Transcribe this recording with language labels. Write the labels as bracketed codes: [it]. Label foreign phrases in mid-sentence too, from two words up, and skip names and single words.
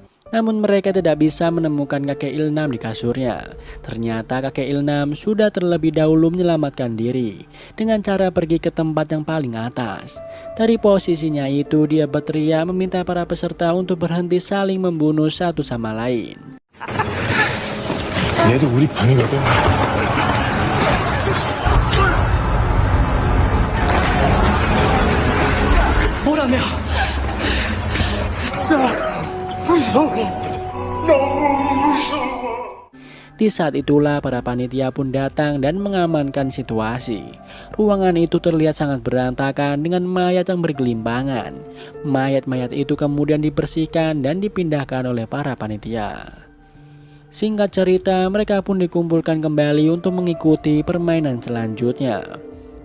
[id] Namun mereka tidak bisa menemukan kakek Ilnam di kasurnya. Ternyata kakek Ilnam sudah terlebih dahulu menyelamatkan diri dengan cara pergi ke tempat yang paling atas. Dari posisinya itu dia berteriak meminta para peserta untuk berhenti saling membunuh satu sama lain. [ko] 얘도 우리 반이거든. 뭐라며? 무서워. 너무 무서워. [id] Di saat itulah para panitia pun datang dan mengamankan situasi. Ruangan itu terlihat sangat berantakan dengan mayat yang bergelimpangan. Mayat-mayat itu kemudian dibersihkan dan dipindahkan oleh para panitia. Singkat cerita, mereka pun dikumpulkan kembali untuk mengikuti permainan selanjutnya.